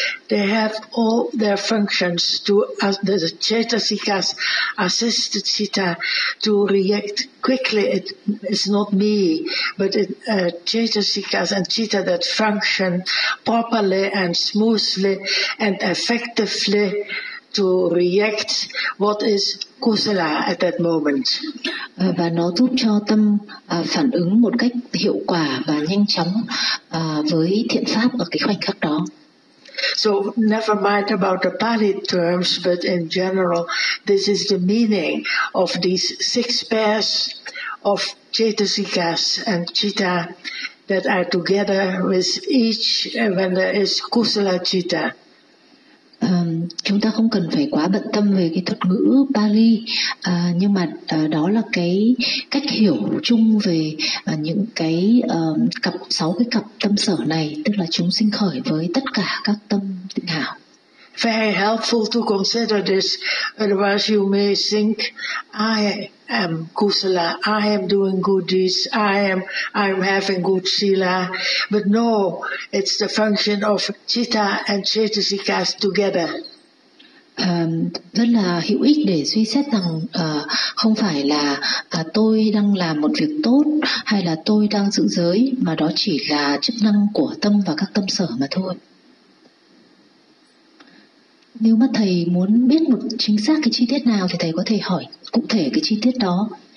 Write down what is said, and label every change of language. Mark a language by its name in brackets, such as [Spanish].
[English] They have all their functions to the cetasikas assisted citta to react quickly. It's not me, but cetasikas and citta that function properly and smoothly and effectively to react what is kusala at that moment. [Vietnamese] Và nó giúp cho tâm phản ứng một cách hiệu quả và nhanh chóng với thiện pháp ở cái khoảnh khắc đó. [English] So never mind about the Pali terms, but in general, this is the meaning of these six pairs of cetasikas and citta that are together with each when there is kusala citta. [Vietnamese] Chúng ta không cần phải quá bận tâm về cái thuật ngữ Pali, nhưng mà đó là cái cách hiểu chung về những cái cặp sáu cái cặp tâm sở này, tức là chúng sinh khởi với tất cả các tâm tịnh hảo. [English] Very helpful to consider this, otherwise you may think I am kusala, I am doing good deeds, I am having good sila, but no, it's the function of citta and cetasikas together. [Vietnamese] Rất là hữu ích để suy xét rằng không phải là tôi đang làm một việc tốt hay là tôi đang giữ giới, mà đó chỉ là chức năng của tâm và các tâm sở mà thôi. Nếu mà thầy muốn biết một chính xác cái chi tiết nào thì thầy có thể hỏi cụ thể cái chi tiết đó.